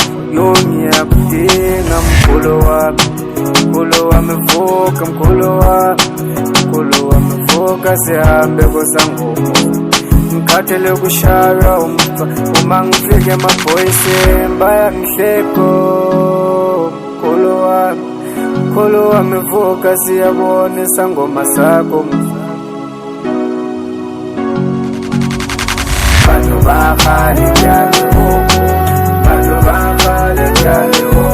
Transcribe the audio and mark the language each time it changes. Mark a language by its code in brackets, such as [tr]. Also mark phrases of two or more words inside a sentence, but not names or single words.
[zu] Ngiyakudinga mkhulu wami, mkhulu wami vuka mkhulu wami, mkhulu wami vuka sihambe kusangoma. Ngikhathele kushaya umva uma ngifike amaphoyisa bayangihleko. Mkhulu wami, mkhulu wami vuka siyabona isangoma sakho. [st] Batho ba khale kyale hopo, batho ba khale kyale